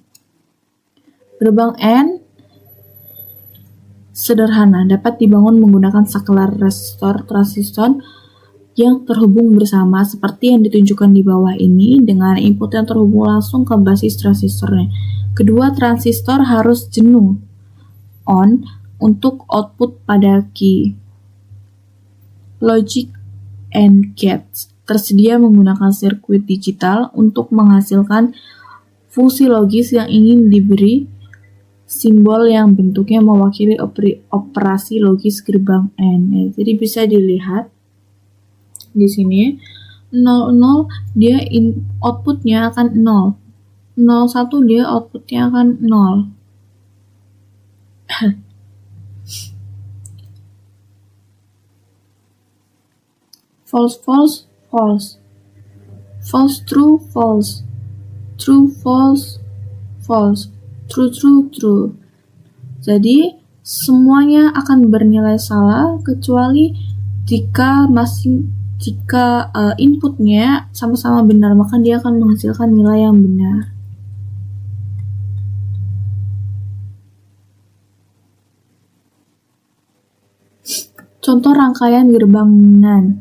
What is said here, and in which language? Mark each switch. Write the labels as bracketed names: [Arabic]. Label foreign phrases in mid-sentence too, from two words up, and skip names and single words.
[Indonesian] Gerbang AND sederhana, dapat dibangun menggunakan saklar resistor transistor yang terhubung bersama seperti yang ditunjukkan di bawah ini dengan input yang terhubung langsung ke basis transistornya. Kedua transistor harus jenuh on untuk output pada key. [English] Logic and gates [Indonesian] tersedia menggunakan sirkuit digital untuk menghasilkan fungsi logis yang ingin diberi simbol yang bentuknya mewakili operasi logis gerbang AND. Jadi bisa dilihat di sini 00 dia outputnya akan 0. 01 dia outputnya akan 0. [English] False, false, false. False, true, false. True, false, false. True, true, true. [Indonesian] Jadi semuanya akan bernilai salah kecuali jika inputnya sama-sama benar, maka dia akan menghasilkan nilai yang benar. Contoh rangkaian gerbang NAND.